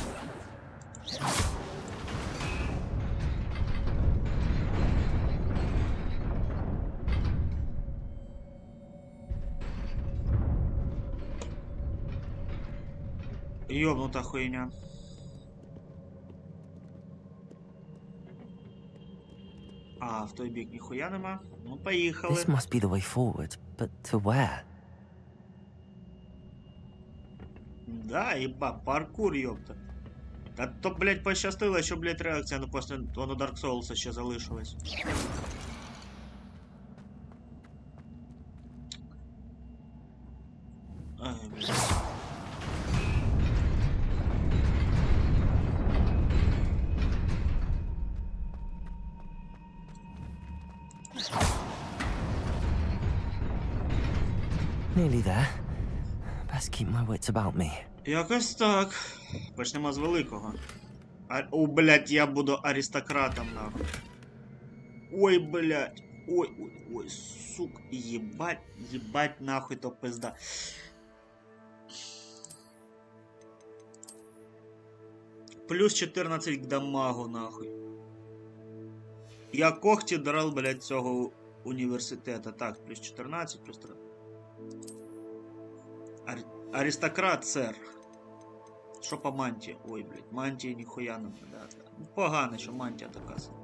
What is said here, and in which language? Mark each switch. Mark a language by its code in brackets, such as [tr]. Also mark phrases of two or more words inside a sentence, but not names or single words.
[ru] Ёбнута хуйня. [uk] А, в той бік ніхуя нема. Ну, поїхали. [en] This must be the way forward, but to where? [ru] Да, еба, паркур, ёпта. [uk] Та то, блядь, пощастило, що, блядь, реакція на после воно Dark Souls ще залишилась. Ай, блядь. [en] Nearly there. Best keep my wits about me. [uk] Якось так. Почнемо з великого. О, блядь, я буду аристократом, нахуй. Ой, блядь. Ой, сука. [ru] Ебать, нахуй, то пизда. Плюс 14 к дамагу, нахуй. [uk] Я когті драл, блядь, цього університету. Так, плюс 14, плюс 3. Аристократ, сер. Що по мантії? Ой, блядь, мантії ніхуя не да. Ну, погано, що мантія така.